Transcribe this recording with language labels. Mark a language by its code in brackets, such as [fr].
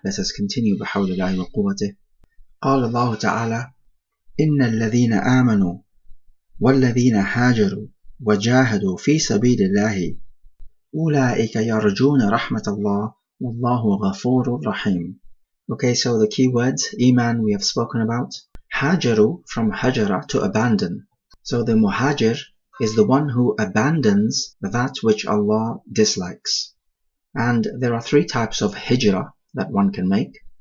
[en] Let us continue [ar] بحول الله وقوته. قال الله تعالى إن الذين آمنوا والذين هاجروا وجاهدوا في سبيل الله أولئك يرجون رحمة الله والله غفور رحيم. [en] Okay, so the key words, Iman, we have spoken about. Hajaru, from hajara, to abandon. So the muhajir is the one who abandons that which Allah dislikes. And there are three types of hijrah that one can make.